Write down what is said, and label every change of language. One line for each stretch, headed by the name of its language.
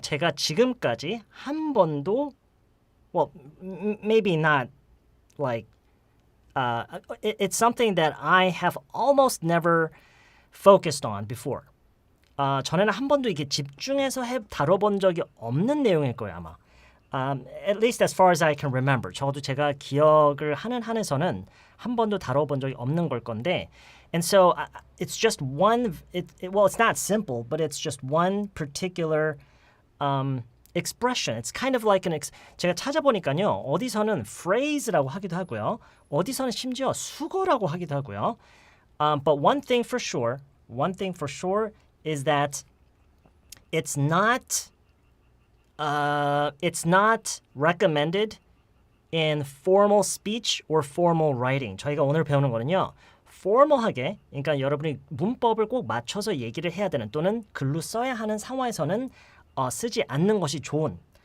Korean: 제가 지금까지 한 번도
English: maybe not like it's something that I have almost never focused on before.
Korean: 전에는 한 번도 이렇게 집중해서 다뤄본 적이 없는 내용일 거예요, 아마.
English: At least as far as I can remember.
Korean: 적어도 제가 기억을 하는 한에서는 한 번도 다뤄본 적이 없는 걸 건데,
English: and so it's just one. It's not simple, but it's just one particular expression. It's kind of like
Korean: 제가 찾아보니까요, 어디서는 phrase라고 하기도 하고요, 어디서는 심지어 수거라고 하기도 하고요.
English: But one thing for sure is that it's not recommended in formal speech or formal writing.
Korean: 저희가 오늘 배우는 거는요. formal하게, 그러니까 여러분이 문법을 꼭 맞춰서 얘기를 해야 되는 또는 글로 써야 하는 상황에서는 쓰지 않는 것이 좋은.